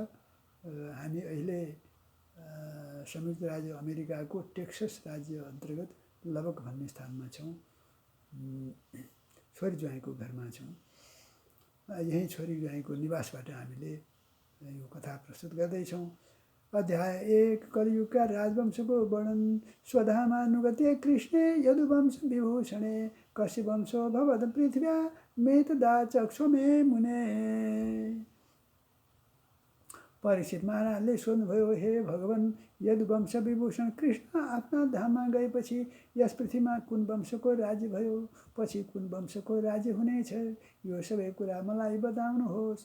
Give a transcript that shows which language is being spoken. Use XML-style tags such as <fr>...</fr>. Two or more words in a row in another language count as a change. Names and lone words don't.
<ne>हामी अहिले संयुक्त राज्य अमेरिकाको टेक्सस राज्य अन्तर्गत लबक भन्ने स्थानमा छौँ। छोरी ज्वाइँको घरमा छौँ। यही छोरी ज्वाइँको निवासबाट हामीले यो कथा प्रस्तुत गर्दैछौँ। अध्याय 1 कलियुगका राजवंशको वर्णन।</ne> <sa>स्वधामानुगते कृष्णे यदुवंश विभूषणे कश्यवंशो भवद पृथिव्या मेतदा चक्षुमे मुने।</sa> <ne>परीक्षित महाराजले सोध्नुभयो, हे भगवान, यदुवंश विभूषण कृष्ण आफ्ना धाममा गएपछि यस पृथ्वीमा कुन वंशको राज्य भयो, पछि कुन वंशको राज्य हुनेछ, यो सबै कुरा मलाई बताउनुहोस्।</ne>